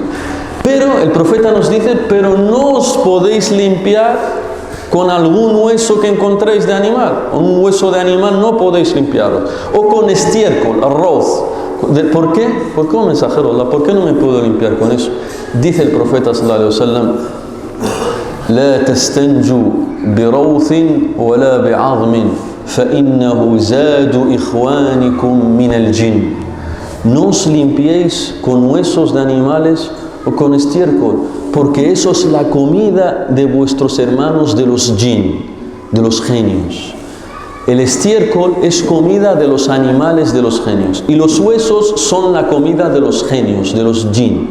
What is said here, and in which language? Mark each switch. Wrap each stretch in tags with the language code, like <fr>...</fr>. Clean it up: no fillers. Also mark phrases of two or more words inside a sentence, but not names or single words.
<es>Pero el profeta nos dice, pero no os podéis limpiar con algún hueso que encontréis de animal. Un hueso de animal no podéis limpiarlo. O con estiércol, arroz. ¿Por qué? ¿Por qué, oh mensajero Allah? ¿Por qué no me puedo limpiar con eso? Dice el profeta</es> <ar>صلى الله عليه وسلم, لا تستنجوا بروث ولا بعظم فإنه زاد إخوانكم من الجن.</ar> <es>No os limpiéis con huesos de animales o con estiércol, porque eso es la comida de vuestros hermanos de los jinn, de los genios. El estiércol es comida de los animales de los genios y los huesos son la comida de los genios, de los jinn.</es>